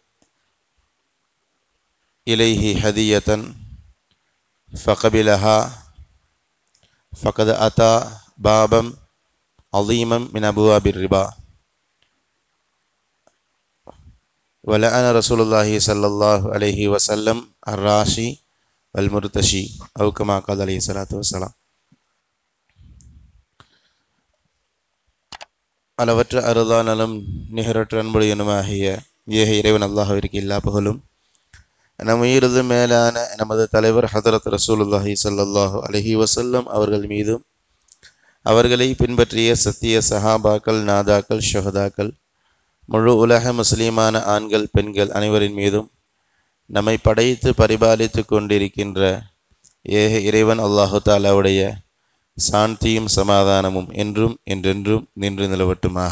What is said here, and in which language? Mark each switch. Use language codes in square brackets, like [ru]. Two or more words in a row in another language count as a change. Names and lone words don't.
[ar] إليه هدية فقبلها فقد أتى بابا عظيما من أبواب الربا ولعن رسول الله صلى الله عليه وسلم الراشي والمرتشي أو كما قال عليه الصلاة والسلام. [ta] அளவற்ற அருளானலும் நிகரற்ற அன்புடையனுமாகிய ஏக இறைவன் அல்லாஹ்விற்கு எல்லா புகழும். நம் உயிரது மேலான நமது தலைவர் ஹதரத் [ar] رسول الله صلى الله عليه وسلم [ta] அவர்கள் மீதும், அவர்களை பின்பற்றிய சத்திய சஹாபாக்கள், நாதாக்கள், ஷஹதாக்கள், முழு உலக முஸ்லீமான ஆண்கள், பெண்கள் அனைவரின் மீதும் நம்மை படைத்து பரிபாலித்து கொண்டிருக்கின்ற ஏக இறைவன் அல்லாஹு தாலாவுடைய சாந்தியும் சமாதானமும் என்றும் என்றென்றும் நின்று நிலவட்டுமாக.